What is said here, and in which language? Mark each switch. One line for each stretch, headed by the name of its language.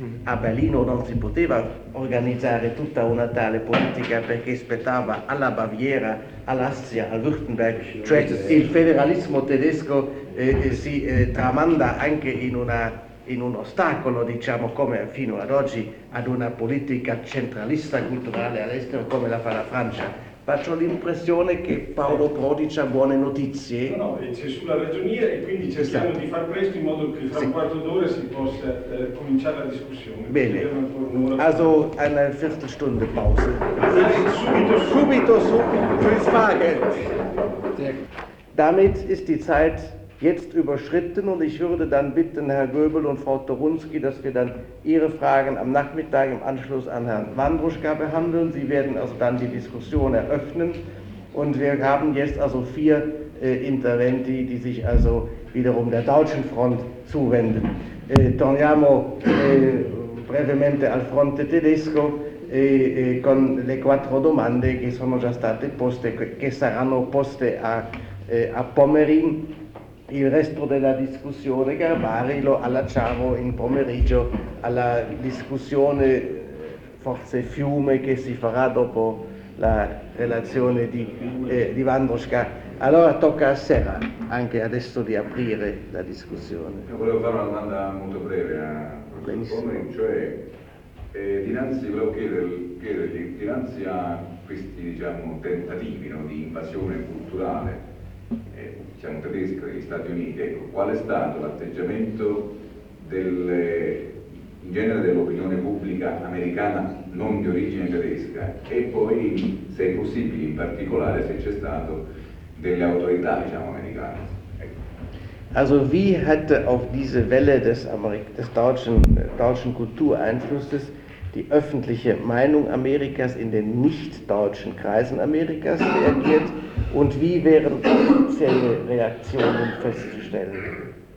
Italian: A Berlino non si poteva organizzare tutta una tale politica perché spettava alla Baviera, all'Assia, al Württemberg, cioè il federalismo tedesco tramanda anche in un ostacolo, diciamo, come fino ad oggi, ad una politica centralista culturale all'estero come la fa la Francia. Faccio l'impressione che Paolo Prodi ha buone notizie. No, c'è sulla ragionia e quindi cerchiamo di far presto in modo che fra un quarto d'ora si possa cominciare la discussione. Bene,
German: also eine Viertelstunde Pause.
Italian: Subito,
German: fürs Fragen. Damit ist die Zeit jetzt überschritten und ich würde dann bitten, Herr Göbel und Frau Torunski, dass wir dann Ihre Fragen am Nachmittag im Anschluss an Herrn Wandruschka behandeln. Sie werden also dann die Diskussion eröffnen und wir haben jetzt also vier Interventi, die sich also wiederum der deutschen Front zuwenden.
Italian: Torniamo brevemente al fronte tedesco con le quattro domande che sono già state poste, che saranno poste a Pomerin. Il resto della discussione Garbari lo allacciamo in pomeriggio alla discussione forse fiume che si farà dopo la relazione di Vandroska. Allora tocca a Serra anche adesso di aprire la discussione. Io volevo fare una domanda molto breve a professor Comin, cioè dinanzi a questi tentativi, no, di invasione culturale tedesca degli Stati Uniti, ecco, qual è stato l'atteggiamento in genere dell'opinione pubblica americana non di origine tedesca e poi, se è possibile, in particolare se c'è stato, delle autorità, americane.
German: Also wie hat auf diese Welle des deutschen Kultureinflusses die öffentliche Meinung Amerikas in den nicht-deutschen Kreisen Amerikas reagiert und wie wären offizielle Reaktionen festzustellen?